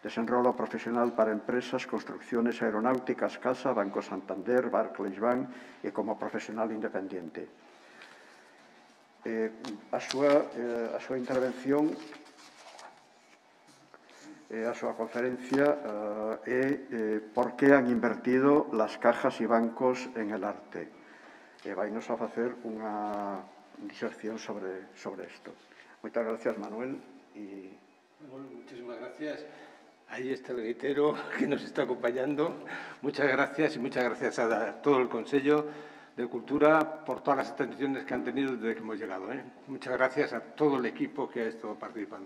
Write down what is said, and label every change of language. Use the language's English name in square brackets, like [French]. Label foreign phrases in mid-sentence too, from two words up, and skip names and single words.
[Galician] Desenrolo profesional para empresas, [Spanish] construcciones aeronáuticas, [Galician] CASA, Banco Santander, Barclays Bank e como profesional independiente. A súa intervención, a súa conferencia é [Spanish] por que han invertido las cajas y bancos en el arte. [Galician] Vainos a facer unha diserción sobre isto. Moitas gracias, Manuel. [Spanish] Bueno, muchísimas gracias. Ahí está el gaitero que nos está acompañando. Muchas gracias y muchas gracias a todo el Consejo de Cultura por todas las atenciones que han tenido desde que hemos llegado. Muchas gracias a todo el equipo que ha estado participando.